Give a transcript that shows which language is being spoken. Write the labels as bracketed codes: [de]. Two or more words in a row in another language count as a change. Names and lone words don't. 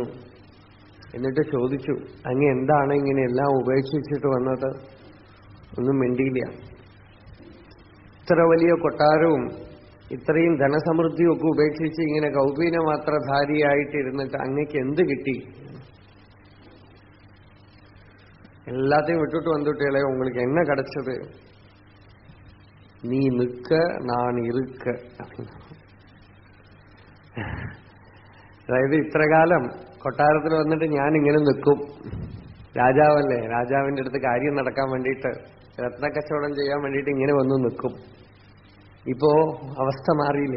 [ml] എന്നിട്ട് ചോദിച്ചു, അങ്ങ് എന്താണ് ഇങ്ങനെ എല്ലാം ഉപേക്ഷിച്ചിട്ട് വന്നത്? ഒന്നും മിണ്ടിയില്ല. ഇത്ര വലിയ കൊട്ടാരവും ഇത്രയും ധനസമൃദ്ധിയും ഒക്കെ ഉപേക്ഷിച്ച് ഇങ്ങനെ കൗപീനമാത്രധാരിയായിട്ടിരുന്നിട്ട് അങ്ങക്ക് എന്ത് കിട്ടി? [ta] எல்லாத்தையும் விட்டுட்டு வந்துட்டே உங்களுக்கு என்ன கிடைச்சது? நீ நிற்க நான் இருக்க. [ml] അതായത് ഇത്രകാലം കൊട്ടാരത്തിൽ വന്നിട്ട് ഞാൻ ഇങ്ങനെ നിൽക്കും. രാജാവല്ലേ, രാജാവിന്റെ അടുത്ത് കാര്യം നടക്കാൻ വേണ്ടിയിട്ട് രത്നക്കച്ചവടം ചെയ്യാൻ വേണ്ടിയിട്ട് ഇങ്ങനെ വന്ന് നിൽക്കും. ഇപ്പോ അവസ്ഥ മാറിയില്ലേ?